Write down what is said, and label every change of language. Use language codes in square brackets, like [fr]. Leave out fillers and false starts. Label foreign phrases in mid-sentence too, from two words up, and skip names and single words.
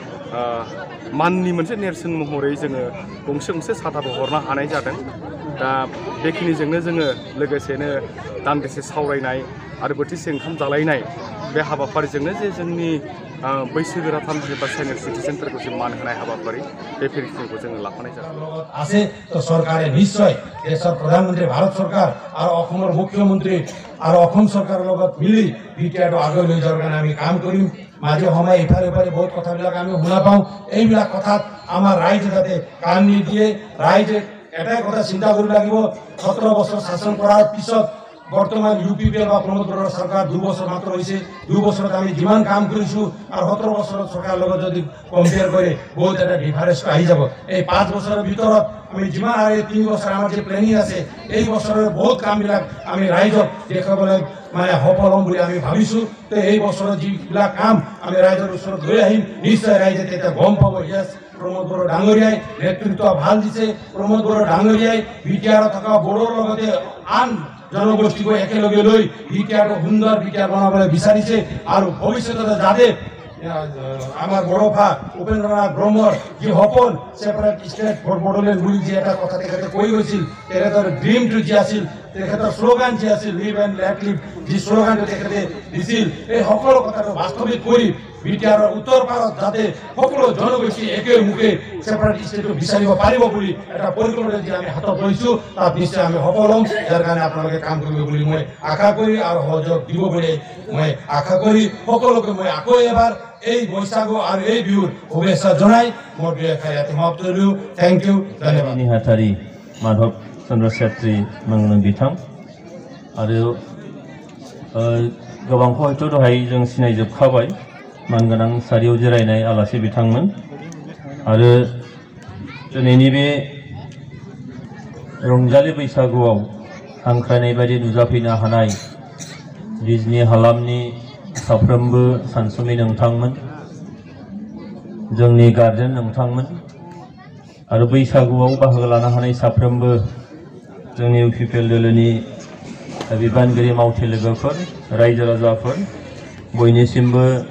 [brx] माननि मोनसे नेरसोन महरै जोङो गंसे गंसे साथाबो हरनो हानाय जादों दा बेखिनिजोंनो जोङो लोगोसेनो दान्दिसे सावरायनाय आरो बोथिसे ओंखाम जालायनाय बे हाबाफारिजोंनो जे जोंनि बैसोगोरा थामहिनबा सेनियर सिटिजेनफोरखौ जों मान होनाय हाबाफारि बे फेरिखौ जोङो लाफानाय जादों [as] আছে তো সরকারে নিশ্চয় দেশৰ প্ৰধানমন্ত্ৰী ভাৰত চৰকাৰ আৰু অসমৰ মুখ্যমন্ত্ৰী আৰু অসম চৰকাৰৰ লগত মিলি বিটিআৰটো আগুৱাই লৈ যোৱাৰ কাৰণে আমি কাম কৰিম মাজে সময়ে ইফালে ইফালে বহুত কথাবিলাক আমি শুনা পাওঁ এইবিলাক কথাত আমাৰ ৰাইজে যাতে কাণ নিদিয়ে ৰাইজে এটাই কথা চিন্তা কৰিব লাগিব 17 বছৰ শাসন কৰাৰ পিছত বর্তমান ইউপিপিএল বা প্রমোদ বড়ার সরকার 2 বছর মাত্র হয়েছে 2 বছরত আমি যিমান কাম করেছো আর 17 বছর সরকার লগত যদি কম্পেয়ার করে বহুত একটা ডিফারেন্স আহি যাব এই 5 বছরের ভিতৰত আমি যিমান আর 3 বছর আমার যে প্ল্যানিং আছে এই বছরের বহুত কামবিলাক আমি রাইজক দেখাবলৈ মানে সফল হম বুলি আমি ভাবিছো তো এই বছৰৰ যিবিলাক কাম আমি ৰাইজৰ ওচৰত লৈ আহিম নিশ্চয় ৰাইজে তেতিয়া গম পাব ইয়েস প্রমোদ বড় ডাঙৰীয়াই নেতৃত্ব ভাল দিছে প্ৰমোদ বড় ডাঙৰীয়াই বিটিআৰ থকা বড়োৰ লগতে আন জনগোষ্ঠীক একেলগে লৈ বিটিআৰটো সুন্দৰ বিটিআৰ বনাবলৈ বিচাৰিছে আৰু ভৱিষ্যতে যাতে আমার বড় ভা উপেন্দ্রনাথ ব্রহ্মর যে সপোন [en] separate state for Bodoland [as] বুলি যে এটা কথা তেখেতে কৈ গৈছিল তেখেতৰ ড্ৰিমটো যে আছিল তেখেতৰ শ্লোগান যি আছিল [en] live and let live, [as] যি শ্লোগানটো তেখেতে দিছিল, এই সকলো কথাটো বাস্তৱিক কৰি বিটিআৰৰ উত্তৰ পাৰত যাতে সকলো জনগোষ্ঠী একে মুখে [en] separate state [as] বিচাৰিব পাৰিব বুলি এটা পৰিকল্পনা যি আমি হাতত লৈছোঁ, তাত নিশ্চয় আমি সফল হ'ম। যাৰ কাৰণে আপোনালোকে কাম কৰিব বুলি মই আশা কৰি আৰু সহযোগ দিব বুলি মই আশা কৰি সকলোকে মই আকৌ এবাৰ এই বৈশাগু আৰু এই বিহুৰ শুভেচ্ছা জনাই মোৰ দুই এষাৰ ইয়াতে সমাপ্ত কৰিলোঁ। [en] thank you, [as] ধন্যবাদ। [brx] नेहाथारि माधव चन्द्र छेत्री मुंनि बिथां आरो गोबांखौ हयथ' दहाय जों सिनायजोबखाबाय मानगोनां सारियाव जिरायनाय आलासि बिथांमोन आरो दिनैनि बे रंजालि बैसागुआव हांख्रायनाय बायदि नुजाफैनो हानाय बिजनि हालामनि साफ्रोमबो सानसुमै नोंथांमोन, जोंनि गार्जेन नोंथांमोन आरो बैसागुआव बाहागो लानो हानाय साफ्रोमबो जोंनि इउपिपिएल दोलोनि बिबानगिरि मावथि लोगोफोर, रायजो राजाफोर, बयनिसिमबो